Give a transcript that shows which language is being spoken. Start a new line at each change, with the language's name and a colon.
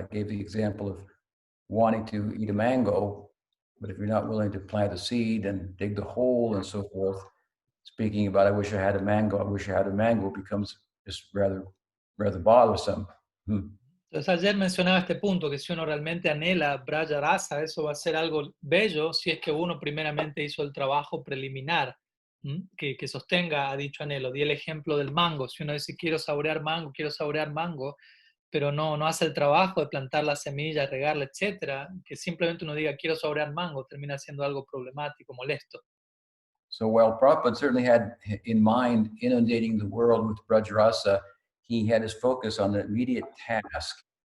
English: I gave the example of wanting to eat a mango, but if you're not willing to plant a seed and dig the hole and so forth, speaking about I wish I had a mango becomes just rather bothersome.
Spanish: Entonces ayer mencionaba este punto, que si uno realmente anhela Braja Rasa, eso va a ser algo bello si es que uno primeramente hizo el trabajo preliminar que sostenga a dicho anhelo. Di el ejemplo del mango. Si uno dice quiero saborear mango, pero no hace el trabajo de plantar la semilla, regarla, etcétera, que simplemente uno diga quiero saborear mango, termina siendo algo problemático, molesto.
English: So while Prabhupada certainly had in mind inundating the world with Brajrasa, he had his focus on the immediate task